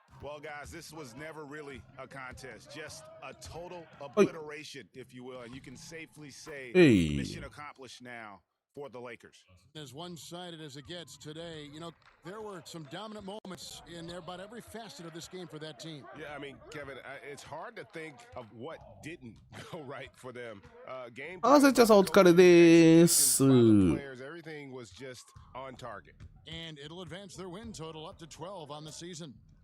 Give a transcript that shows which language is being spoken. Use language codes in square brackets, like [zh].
[en] Well, guys, this was never really a contest, just a total obliteration, if you will. And you can safely say mission accomplished now for the Lakers. As one-sided as it gets today, you know, there were some dominant moments in about every facet of this game for that team. Yeah, I mean, Kevin, it's hard to think of what didn't go right for them. Game [ja] あ、せっちゃんさんお疲れです。 [en] everything was just on target. And it'll advance their win total up to 12 on the season.